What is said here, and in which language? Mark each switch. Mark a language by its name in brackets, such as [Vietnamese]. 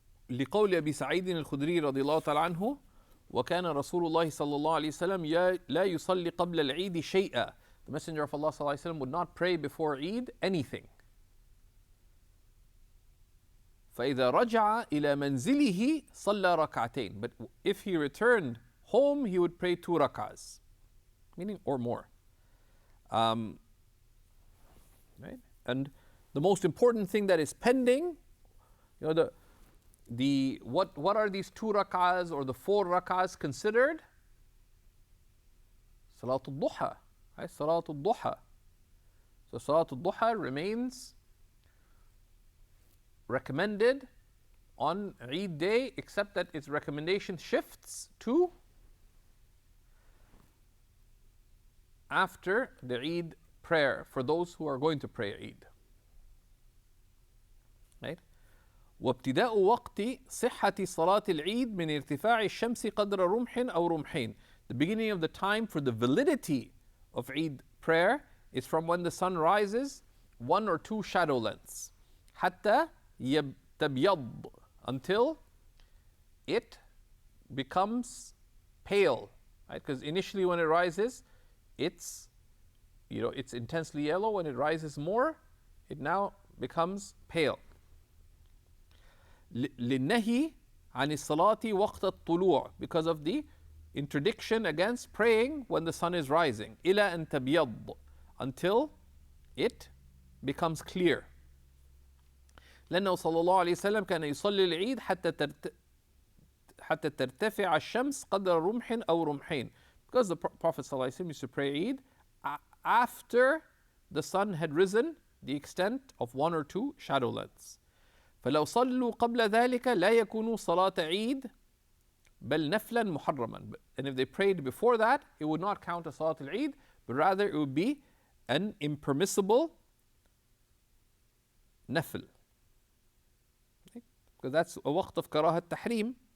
[Arabic] لقول أبي سعيد الخدري رضي الله تعالى عنه وكان رسول الله صلى الله عليه وسلم لا يصلي قبل العيد شيئا. [English] The Messenger of Allah [Arabic] صلى الله عليه وسلم [English] would not pray before Eid anything. [Arabic] فإذا رجع إلى منزله صلى ركعتين. [English] But if he returned home, he would pray 2 rak'ahs, meaning or more. Right? And the most important thing that is pending, what are these 2 rak'ahs or the 4 rak'ahs considered? Salatul Duha, right? Salatul Duha. So Salatul Duha remains recommended on Eid day, except that its recommendation shifts to after the Eid prayer for those who are going to pray Eid. Right? [Arabic] وابتداء وقت صحة صلاة العيد من ارتفاع الشمس قدر رمح أو رمحين. [English] The beginning of the time for the validity of Eid prayer is from when the sun rises 1 or 2 shadow lengths. [Arabic] حتى تبيض, [English] until it becomes pale, right? Because initially when it rises, it's intensely yellow. When it rises more, it now becomes pale. [Arabic] للنهي عن الصلاة وقت الطلوع, [English] because of the interdiction against praying when the sun is rising. [Arabic] إلى أن تبيض, [English] until it becomes clear. [Arabic] لأنه صلى الله عليه وسلم كان يصلي العيد حتى ترتفع الشمس قدر رمح أو رمحين. [English] Because the Prophet [Arabic] صلى الله عليه وسلم [English] used to pray Eid after the sun had risen the extent of 1 or 2 shadow lengths. [Arabic] فلو صلوا قبل ذلك لا يكونوا صلاة عيد بل نفلا محرما. [English] And if they prayed before that, it would not count as Salat al-Eid, but rather it would be an impermissible nafl. Okay? Because that's a waqt of karahat tahrim.